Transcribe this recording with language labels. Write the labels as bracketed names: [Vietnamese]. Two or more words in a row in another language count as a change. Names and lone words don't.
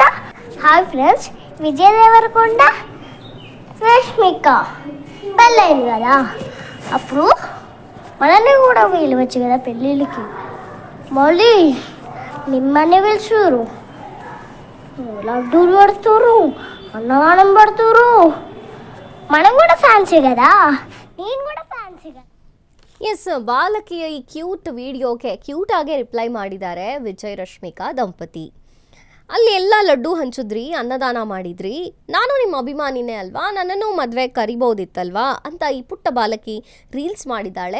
[English] hi friends, [Telugu] విజయ్ దేవరకొండ రష్మిక పెళ్ళైంది కదా, అప్పుడు మనల్ని కూడా పిలవచ్చు కదా పెళ్ళిళ్ళకి. మళ్ళీ నిమ్మని పిలుచురు, లడ్డూలు పడుతురు, అన్నదానం పడుతురు. మనం కూడా ఫ్యాన్సీ కదా, నేను కూడా ఫ్యాన్సీ కదా. [Kannada] ಎಸ್, ಬಾಲಕಿಯ ಈ [English] cute video [Kannada] ಕ್ಯೂಟ್ ಆಗಿ ರಿಪ್ಲೈ ಮಾಡಿದ್ದಾರೆ ವಿಜಯ್ ರಶ್ಮಿಕಾ ದಂಪತಿ. ಅಲ್ಲಿ ಎಲ್ಲ ಲಡ್ಡು ಹಂಚಿದ್ರಿ, ಅನ್ನದಾನ ಮಾಡಿದ್ರಿ, ನಾನು ನಿಮ್ಮ ಅಭಿಮಾನಿನೇ ಅಲ್ವಾ? ನನ್ನನ್ನು ಮದುವೆ ಕರಿಬಹುದಿತ್ತಲ್ವಾ ಅಂತ ಈ ಪುಟ್ಟ ಬಾಲಕಿ ರೀಲ್ಸ್ ಮಾಡಿದ್ದಾಳೆ.